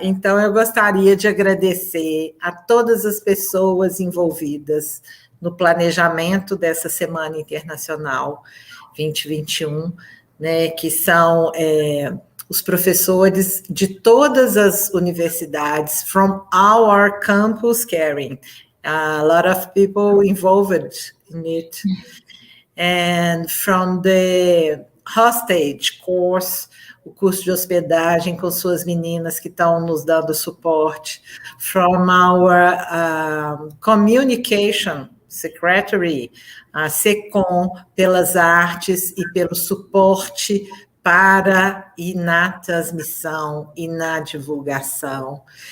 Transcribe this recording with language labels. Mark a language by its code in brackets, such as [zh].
[pt] Então, eu gostaria de agradecer a todas as pessoas envolvidas no planejamento dessa Semana Internacional 2021, né, que são os professores de todas as universidades, [en] from our campus, Karen. A lot of people involved in it. And from the hostage course, [pt] o curso de hospedagem com suas meninas que estão nos dando suporte, [en] from our communication secretary, [pt] a SECOM, pelas artes e pelo suporte para e na transmissão e na divulgação.